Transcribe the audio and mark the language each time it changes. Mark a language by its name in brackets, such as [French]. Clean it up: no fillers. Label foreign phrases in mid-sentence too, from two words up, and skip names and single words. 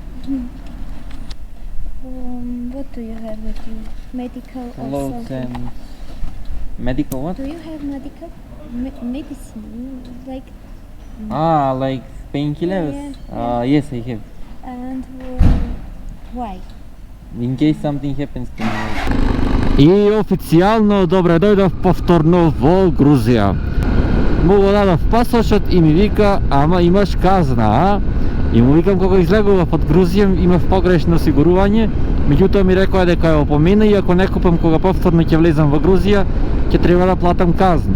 [English] What do you have with you? Medical or Clothes something? and medical what? Do you have medical? Medicine, like, Like painkillers? Yeah. Yes, I have. and why? In case something happens to me. [Macedonian] И официјално добре дојдов повторно во Грузија. Му го дадов пасошот и ми вика, ама имаш казна, а? И му викам кога излегував од Грузија имав погрешно осигурување, меѓутоа ми рекоа дека е опомена и ако не купам кога повторно ќе влезам во Грузија, ќе треба да платам казна.